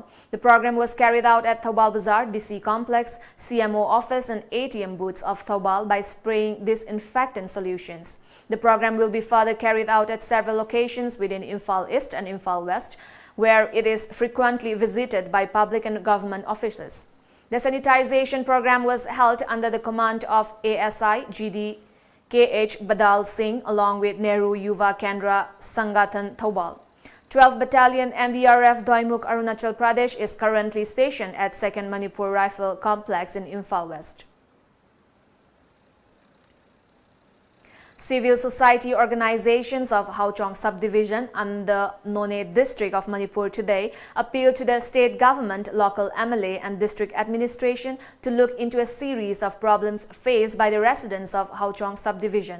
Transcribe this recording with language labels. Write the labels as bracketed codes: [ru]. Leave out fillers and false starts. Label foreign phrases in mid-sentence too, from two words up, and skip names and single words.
[en] The program was carried out at Thoubal Bazaar, DC Complex, CMO office and ATM booths of Thoubal by spraying disinfectant solutions. The program will be further carried out at several locations within Imphal East and Imphal West, where it is frequently visited by public and government officers. The sanitization program was held under the command of ASI GD KH Badal Singh along with Nehru Yuva Kendra Sangathan Thoubal. 12 Battalion NDRF Doimuk Arunachal Pradesh is currently stationed at 2nd Manipur Rifle Complex in Imphal West. Civil society organizations of Hauchong Subdivision and the None District of Manipur today appealed to the state government, local MLA and district administration to look into a series of problems faced by the residents of Hauchong Subdivision.